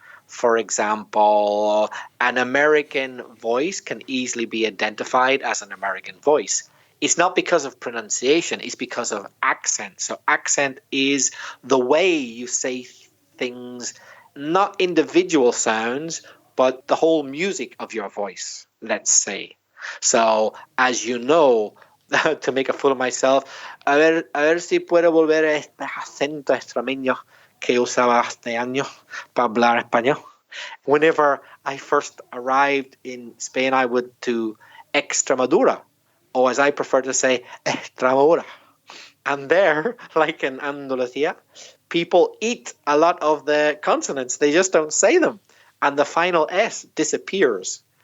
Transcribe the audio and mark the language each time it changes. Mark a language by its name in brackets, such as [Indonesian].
[English] For example, an American voice can easily be identified as an American voice. It's not because of pronunciation, it's because of accent. So accent is the way you say things, not individual sounds, but the whole music of your voice, let's say. So, as you know, to make a fool of myself, [Spanish] a ver si puedo volver a este acento extremeño que usaba este año para hablar español. [English] Whenever I first arrived in Spain, I went to Extremadura, or as I prefer to say, Extremadura. And there, like in Andalusia, people eat a lot of the consonants. They just don't say them. And the final S disappears.